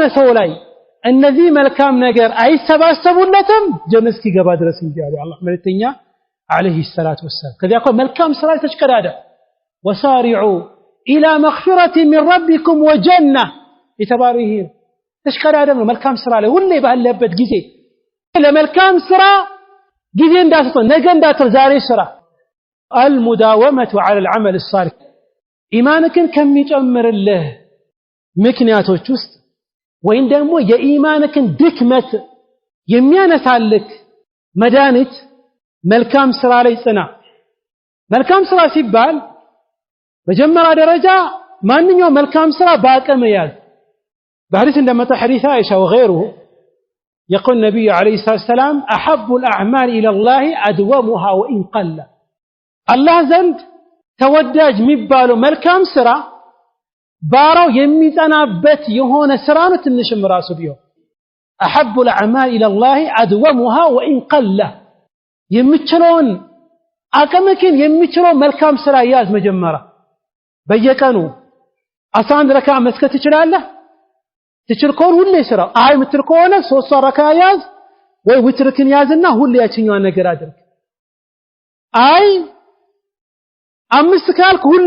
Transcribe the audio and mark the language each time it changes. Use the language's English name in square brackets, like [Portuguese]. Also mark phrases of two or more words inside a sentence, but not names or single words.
[Amharic] ሰው ላይ እነዚህ መልካም ነገር አይሰባሰቡለትም ጀነት እስኪገባ ድረስ እንጂ አለ አላህ መልእክተኛ [Arabic] عليه الصلاة والسلام [Amharic] ከዚያ እኮ መልካም ስራ ተሽቀዳዳ [Arabic] وسارعوا إلى مغفرة من ربكم وجنة [Amharic] የተባረከ ተሽቀዳዳ ነው መልካም ስራ ላይ ሁሌ ባለበት ጊዜ ለመልካም ስራ ጊዜ እንዳትተው ነገ እንዳትተው ዛሬ ስራ [Arabic] المداومه على العمل الصالح [Amharic] ኢማንክን ከሚጨምርልህ ምክንያቶች ውስጥ ወይም ደግሞ የኢማንክን ድክመት የሚያነሳልክ መድኃኒት መልካም ስራ ላይ ጽና መልካም ስራ ሲባል በመጀመሪያ ደረጃ ማንኛውም መልካም ስራ በአቅም ያዝ በሐዲስ እንደመጣ ሐዲስ አይሻ [Arabic] وغيره يقول النبي عليه الصلاه والسلام احب الاعمال الى الله ادومها وان قل [Amharic] الله ዘንድ ተወዳጅ የሚባለው መልካም ስራ ባራው የሚጸናበት የሆነ ስራ ነው ትንሽም ራሱ ቢሆን [Arabic] احب الاعمال الى الله ادومها وان قل [Amharic] የሚችለውን አቅምክን የሚችለው መልካም ስራ ያዝ መጀመሪያ በየቀኑ 11 ረካ መስከት ትችላለህ ትችል ከሆነ ሁሌ ስራ አይ ምትል ከሆነ 3 ረካ ያዝ ወይ ውትርክን ያዝና ሁሌ ያችኛው ነገር አድርግ አይ 5 ካልክ ሁሌ